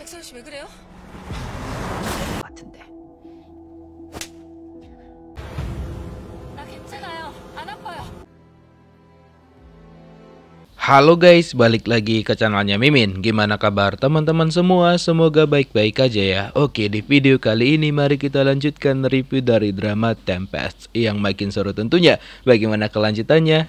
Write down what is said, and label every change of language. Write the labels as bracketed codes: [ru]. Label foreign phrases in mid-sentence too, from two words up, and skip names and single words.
[ko] 아저씨 왜 그래요? 같은데. 나 괜찮아요. 안 아파요. [id] Halo guys, balik lagi ke channelnya Mimin. Gimana kabar teman-teman semua? Semoga baik-baik aja ya. Oke, di video kali ini mari kita lanjutkan review dari drama Tempest yang makin seru tentunya. Bagaimana kelanjutannya?